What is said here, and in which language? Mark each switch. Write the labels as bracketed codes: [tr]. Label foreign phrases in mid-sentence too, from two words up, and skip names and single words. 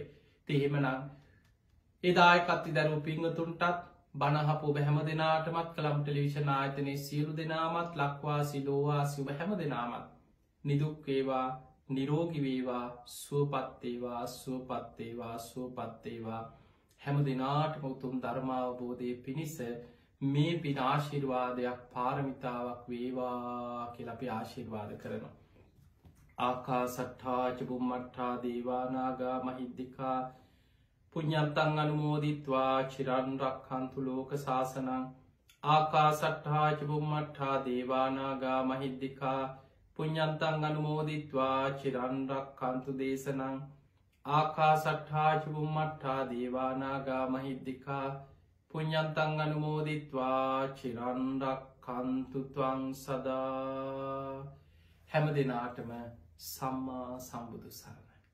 [si] එහෙමනම් එදායකත්ති දැරූ පිංගතුන්ටත් බණහපු ඔබ හැම දෙනාටමත් කළම් ටෙලිවිෂන් ආයතනයේ සියලු දෙනාමත් ලක්වාසි ලෝවාසි ඔබ හැම දෙනාමත් නිදුක්වේවා නිරෝගිවේවා සුවපත්තේවා සුවපත්තේවා සුවපත්තේවා හැම දෙනාටම උතුම් ධර්මාවබෝධය පිණිස මේ පින ආශිර්වාදයක් පාරමිතාවක් වේවා කියලා අපි ආශිර්වාද කරනවා. [pi] ආකාසට්ඨා ච බුම්මට්ඨා දේවානාගා මහිද්దికා පුඤ්ඤන්තං අනුමෝදිත්වා චිරන් රක්ඛන්තු ලෝක සාසනං. ආකාසට්ඨා ච බුම්මට්ඨා දේවානාගා මහිද්దికා පුඤ්ඤන්තං අනුමෝදිත්වා චිරන් රක්ඛන්තු දේශනං. ආකාසට්ඨා ච බුම්මට්ඨා දේවානාගා මහිද්దికා පුඤ්ඤන්තං අනුමෝදිත්වා චිරන් රක්ඛන්තු ත්වං සදා. [si] හැම දිනාටම සම්මා සම්බුදු සරණයි.